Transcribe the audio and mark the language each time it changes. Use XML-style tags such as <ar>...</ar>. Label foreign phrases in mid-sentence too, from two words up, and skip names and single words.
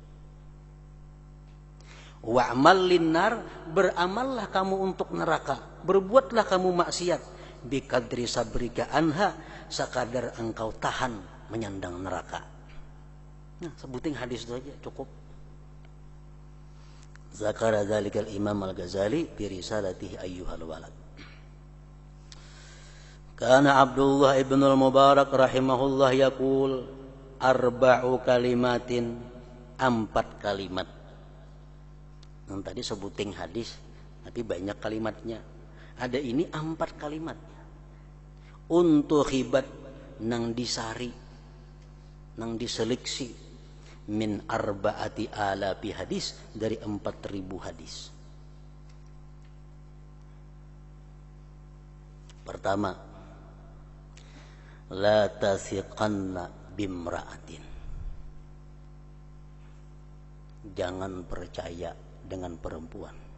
<ar>واعمل للنار,</ar> <id>beramallah kamu untuk neraka, berbuatlah kamu maksiat,</id> <ar>بقدر صبرك عنها,</ar> <id>sakadar engkau tahan menyandang neraka.</id> <bjn>Nah, sebuting hadis itu aja cukup.</bjn> <ar>ذكر ذلك الإمام الغزالي في رسالته أيها الولد. كان عبد الله بن المبارك رحمه الله يقول أربع كلمات, 4 kalimat.</ar> <bjn>Yang tadi sebuting hadis, tapi banyak kalimatnya. Ada ini 4 kalimat. Untuk khibat, nang disari, nang diseleksi, min 4,000 hadis, dari 4.000 hadis. Pertama,</bjn> <ar>لا تثقن بامرأة,</ar> <id>jangan percaya dengan perempuan.</id>